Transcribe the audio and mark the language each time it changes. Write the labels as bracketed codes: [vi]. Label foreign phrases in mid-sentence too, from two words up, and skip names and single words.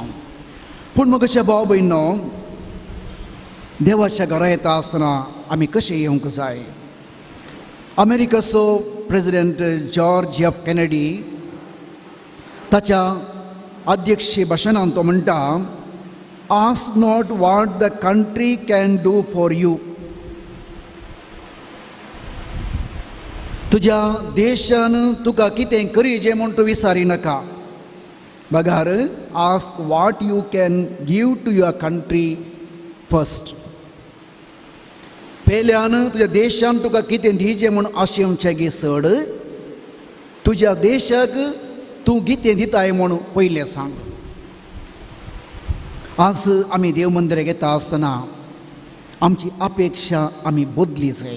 [kok] पूण मग अशें भाव भयणो, देवाच्या घरा येता आसतना आमी कशें येवंक जाय? अमेरिकेचो प्रेसिडेंट जॉर्ज एफ केनेडी ताच्या अध्यक्षीय भाशणांत तो म्हणटा, [en] Ask not what the country can do for you. [kok] तुज्या देशान तुका कितें करीजे म्हूण तूं विचारी नाका. [en] बगार ask what you can give to your country first. [kok] पयल्यान तुज्या देशान तुका कितें दिजें म्हूण आशेवचें गे चड. तुज्या देशाक तूं कितें दिताय म्हूण पयलें सांग. आज आमी देव मंदिराक येता आसतना आमची अपेक्षा आमी बदली जाय.